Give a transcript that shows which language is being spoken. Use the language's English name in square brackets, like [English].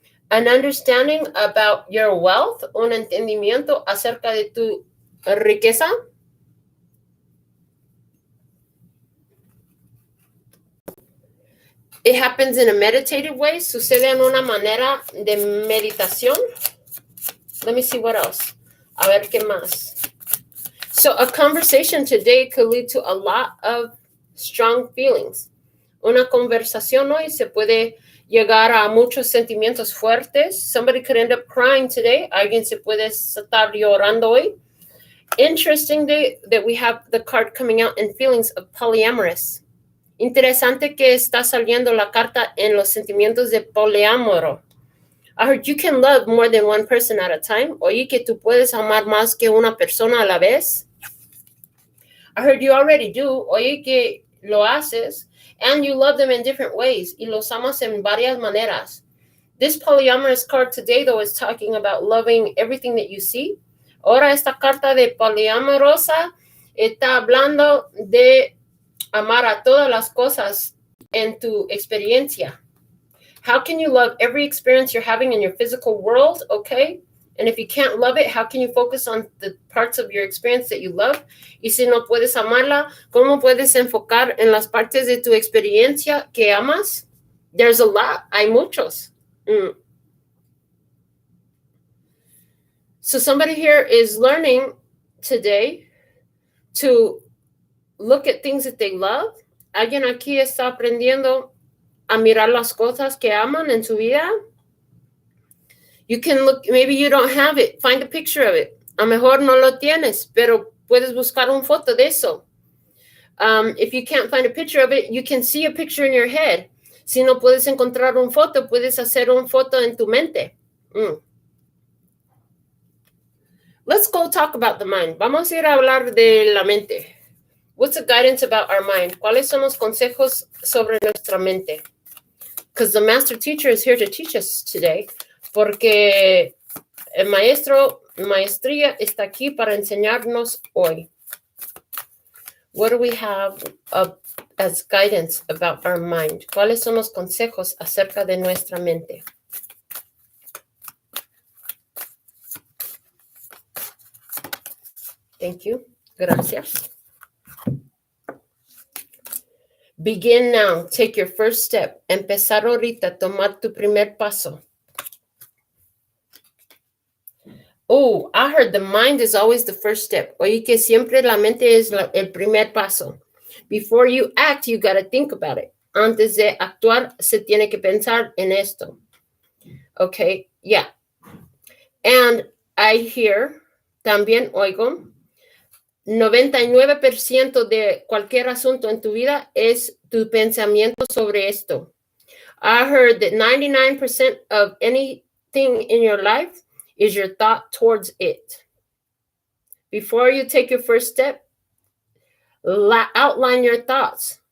[English] An understanding about your wealth, [Spanish] un entendimiento acerca de tu riqueza. [English] It happens in a meditative way, [Spanish] sucede en una manera de meditación. [English] Let me see what else. [Spanish] A ver qué más. [English] So a conversation today could lead to a lot of strong feelings. [Spanish] Una conversación hoy se puede llegar a muchos sentimientos fuertes. [English] Somebody could end up crying today. [Spanish] Alguien se puede estar llorando hoy. [English] Interesting that we have the card coming out in feelings of polyamorous. [Spanish] Interesante que está saliendo la carta en los sentimientos de poliamoro. [English] I heard you can love more than one person at a time. [Spanish] Oí que tú puedes amar más que una persona a la vez. [English] I heard you already do. [Spanish] Oí que lo haces. [English] And you love them in different ways. [Spanish] Y los amas en varias maneras. [English] This polyamorous card today, though, is talking about loving everything that you see. [Spanish] Ahora esta carta de poliamorosa está hablando de amar a todas las cosas en tu experiencia. [English] How can you love every experience you're having in your physical world? Okay. And if you can't love it, how can you focus on the parts of your experience that you love? [Spanish] Y si no puedes amarla, ¿cómo puedes enfocar en las partes de tu experiencia que amas? [English] There's a lot. [Spanish] Hay muchos. [English] So somebody here is learning today to look at things that they love. [Spanish] Alguien aquí está aprendiendo a mirar las cosas que aman en su vida. [English] You can look, maybe you don't have it. Find a picture of it. [Spanish] A lo mejor no lo tienes, pero puedes buscar una foto de eso. [English] If you can't find a picture of it, you can see a picture in your head. [Spanish] Si no puedes encontrar una foto, puedes hacer una foto en tu mente. [English] Let's go talk about the mind. [Spanish] Vamos a ir a hablar de la mente. [English] What's the guidance about our mind? [Spanish] ¿Cuáles son los consejos sobre nuestra mente? [English] Because the master teacher is here to teach us today. [Spanish] Porque el maestría está aquí para enseñarnos hoy. [English] What do we have as guidance about our mind? [Spanish] ¿Cuáles son los consejos acerca de nuestra mente? [English] Thank you. [Spanish] Gracias. [English] Begin now. Take your first step. [Spanish] Empezar ahorita. Tomar tu primer paso. [English] Oh, I heard the mind is always the first step. [Spanish] Oye, que siempre la mente es el primer paso. [English] Before you act, you got to think about it. [Spanish] Antes de actuar, se tiene que pensar en esto. Okay, yeah. [English] And I hear, [Spanish] también oigo, 99% de cualquier asunto en tu vida es tu pensamiento sobre esto. [English] I heard that 99% of anything in your life is your thought towards it. Before you take your first step, outline your thoughts.